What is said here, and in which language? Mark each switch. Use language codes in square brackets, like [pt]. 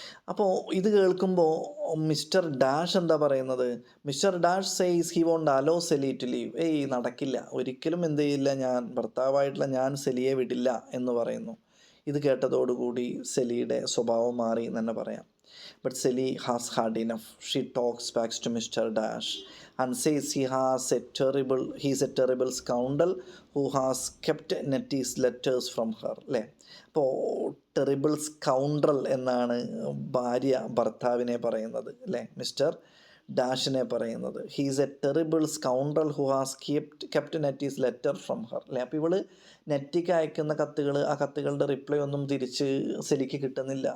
[ml] അപ്പോൾ ഇത് കേൾക്കുമ്പോൾ മിസ്റ്റർ ഡാഷ് എന്താ പറയുന്നത്? [en] Mr Dash says he won't allow Celie to leave. [ml] നടക്കില്ല, ഒരിക്കലും എന്ത് ചെയ്യില്ല, ഭർത്താവായിട്ടുള്ള ഞാൻ സെലിയെ വിടില്ല എന്ന് പറയുന്നു. ഇത് കേട്ടതോടുകൂടി സെലിയുടെ സ്വഭാവം മാറി എന്ന് തന്നെ പറയാം. [en] But Sally has had enough. She talks back to Mr. Dash and says he's a terrible scoundrel who has kept Nettie's letters from her. [ml] അല്ലേ? അപ്പോൾ ടെറിബിൾ സ്കൗണ്ടറൽ എന്നാണ് ഭാര്യ ഭർത്താവിനെ പറയുന്നത്, അല്ലേ? മിസ്റ്റർ ഡാഷിനെ പറയുന്നത്. [en] He's a terrible scoundrel who has kept Nettie's letter from her, അല്ലേ? [ml] അപ്പോൾ ഇവള് നെറ്റിക്ക് അയക്കുന്ന കത്തുകൾ, ആ കത്തുകളുടെ റിപ്ലൈ ഒന്നും തിരിച്ച് സെലിക്ക് കിട്ടുന്നില്ല.